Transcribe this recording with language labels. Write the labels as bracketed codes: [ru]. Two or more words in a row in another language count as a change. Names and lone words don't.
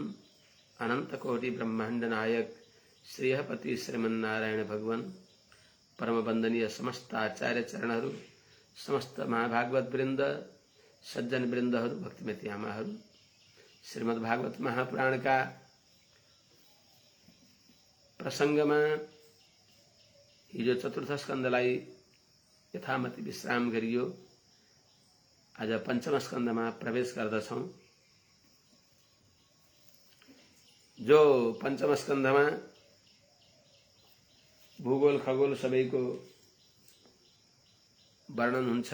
[ne] अनंतकोटि ब्रह्मांड नायक श्रीहपति श्रीमन्नारायण भगवान परम वंदनीय समस्त आचार्य चरणहरू, समस्त महाभागवत वृंद, सज्जन वृन्दहरू, भक्तिमती आमाहरू, श्रीमद् भागवत महापुराण का प्रसंगमा हिजो चतुर्थ स्कन्धलाई यथामति विश्राम गरियो। आज पंचम स्कन्धमा प्रवेश गर्दछौं। जो पंचम स्कन्धमा भूगोल खगोल सबैको वर्णन हुन्छ।